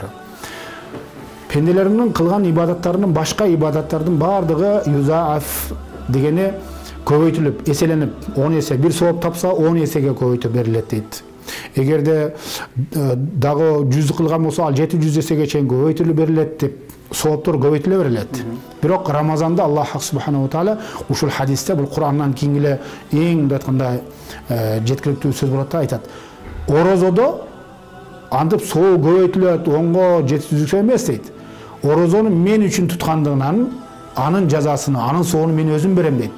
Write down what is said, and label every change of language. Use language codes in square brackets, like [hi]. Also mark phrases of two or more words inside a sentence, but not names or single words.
[ky] Пенделеримдин кылган ибадаттарынын башка ибадаттардын бардыгы юзааф дегени көбөйтүлүп, эселенип, 10 эсе бир сооп тапса 10 эсеге көбөйтүп берилет дейт. Эгерде дагы 100 кылган болсо ал 700 эсеге чейин көбөйтүлүп берилет деп сооптор көбөйтүлө берилет. Бирок Рамазанда [ar] الله سبحانه وتعالى [ky] ушул хадисте бул Курандан кийин эле эң мындай айтканда жеткиликтүү сөз болот да, айтат: орозодо антип соо көбөйтүлөт, 10го 700 эмес дейт. Орозону мен үчүн туткандыгынан анын жазасыны, анын соону мен өзүм берем дейт.